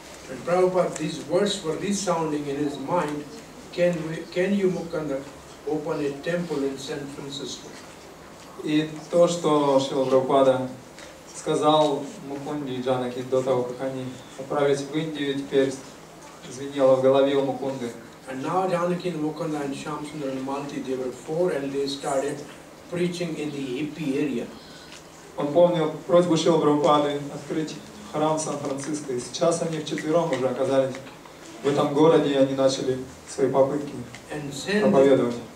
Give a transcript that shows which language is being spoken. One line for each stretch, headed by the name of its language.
English: And Prabhupada, these words were resounding in his mind. Can you, Mukunda, open a temple in San Francisco?
Russian: И то, что Шрила Прабхупада сказал Мукунде и Джанаки до того, как они отправились в Индию, теперь звенело в голове у Мукунды.
English: And now Janaki and Mukunda and Shyam Sundar and Malti, they were four and they started preaching in the AP area.
Russian: Он помнил просьбу Шрилы Прабхупады открыть храм в Сан-Франциско, и сейчас они вчетвером уже оказались в этом городе, и они начали свои попытки проповедовать.